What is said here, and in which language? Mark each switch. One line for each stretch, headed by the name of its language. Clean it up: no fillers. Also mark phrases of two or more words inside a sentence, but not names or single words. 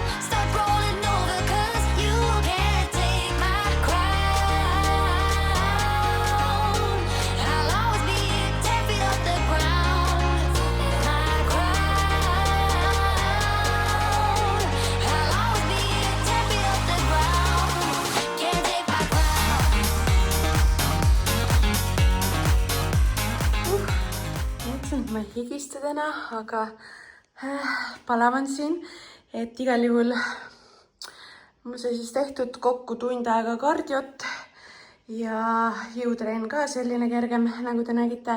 English: Start rolling over 'cause you can't take my crown. I'll always be 10 feet off the ground. My crown. I'll always be 10 feet off the ground. Can't take my crown.
Estonian: Mõtlesin, et ma ei higista täna, aga palavan siin, et igal juhul mul sai siis tehtud kokku tund aega kardiot ja jõutrenn ka selline kergem, nagu te nägite.